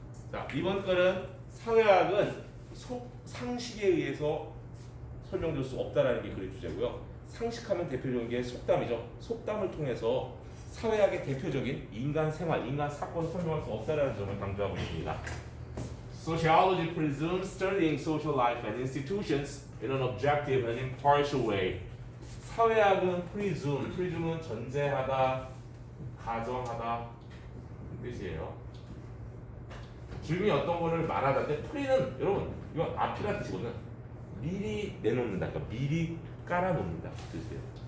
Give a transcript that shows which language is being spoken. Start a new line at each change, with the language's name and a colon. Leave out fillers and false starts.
Korean: 자, 이번 거는 사회학은 상식에 의해서 설명될 수 없다라는 게 그의 주제고요. 상식하면 대표적인 게 속담이죠. 속담을 통해서 사회학의 대표적인 인간 생활, 인간 사건을 설명할 수 없다라는 점을 강조하고 있습니다.
English: Sociology presumes studying social life and institutions in an objective and impartial way.
Korean: 사회학은 presume은 전제하다, 가정하다 이 뜻이에요. 질문이 어떤 거를 말하다인데 pre는 여러분 이건 앞이라는 뜻이거든. 미리 내놓는다, 그러니까 미리 깔아놓는다 그 뜻이에요.